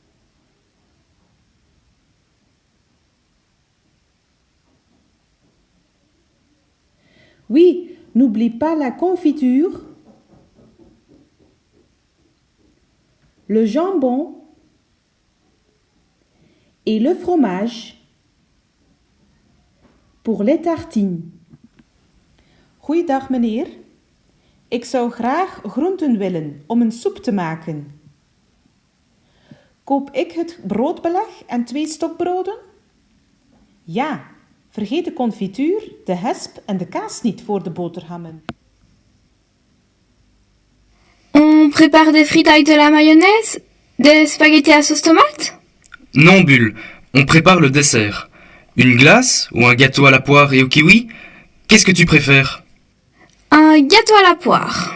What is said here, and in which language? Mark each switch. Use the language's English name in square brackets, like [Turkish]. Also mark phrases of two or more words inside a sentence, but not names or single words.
[French] Oui, n'oublie pas la confiture, le jambon et le fromage pour les tartines. [Dutch] Goeiedag meneer. Ik zou graag groenten willen om een soep te maken. Koop ik het broodbeleg en 2 stokbroden? Ja, vergeet de confituur, de hesp en de kaas niet voor de boterhammen. [French] On prépare des frites avec de la mayonnaise? Des spaghettis à sauce tomate? Non, Bulle, On prépare le dessert. Une glace ou un gâteau à la poire et au kiwi? Qu'est-ce que tu préfères? Un gâteau à la poire.